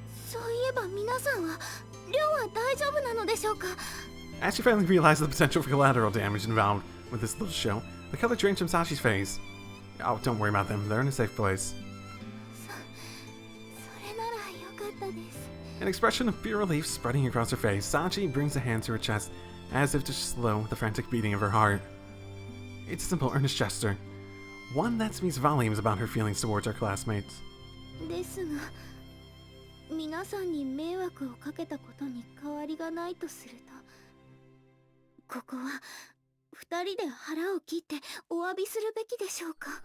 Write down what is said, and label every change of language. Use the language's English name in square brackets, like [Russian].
[Japanese] そういえば皆さんは寮は大丈夫なのでしょうか。 [English] As she finally realized the potential for collateral damage involved with this little show, the color changed from Sachi's face. Oh, don't worry about them. They're in a safe place. [Japanese] それならよかったです。 [English] An expression of pure relief spreading across her face, Sachi brings a hand to her chest as if to slow the frantic beating of her heart. It's a simple, earnest gesture. One that speaks volumes about her feelings towards our classmates. [Japanese] ですが皆さんに迷惑をかけたことに変わりがないとするとここは二人で腹を切ってお詫びするべきでしょうか。